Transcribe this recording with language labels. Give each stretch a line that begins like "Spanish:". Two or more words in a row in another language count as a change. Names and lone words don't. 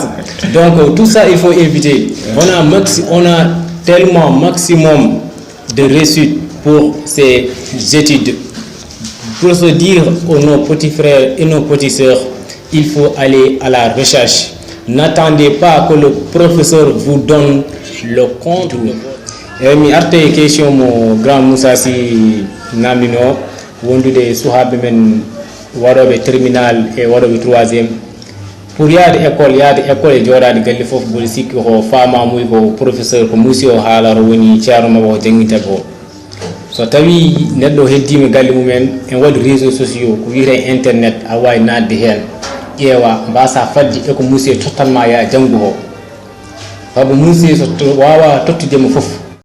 French: Donc tout ça, il faut éviter. On a tellement maximum de réussite pour ces études. Pour se dire aux nos petits frères et nos petites sœurs, il faut aller à la recherche. N'attendez pas que le professeur vous donne le compte.
Fula: Mi arte question mo
French: grand Moussa
Fula: si namino wondude suhabe men warobe terminal e warobe troisième pour yaade école e joɗade galle fof boli sikki ko fama muy ko professeur ko monsieur o haalaro woni ceerno mabo o jangita ko so tawi neddo heddima galle mumen en wadi
French: réseaux sociaux
Fula: ko wiite internet a wawi nadde hen ƴeewa mbasa fadde e ko monsieur totalement ya jangu ho sabu monsieur so wawa tottudemo fof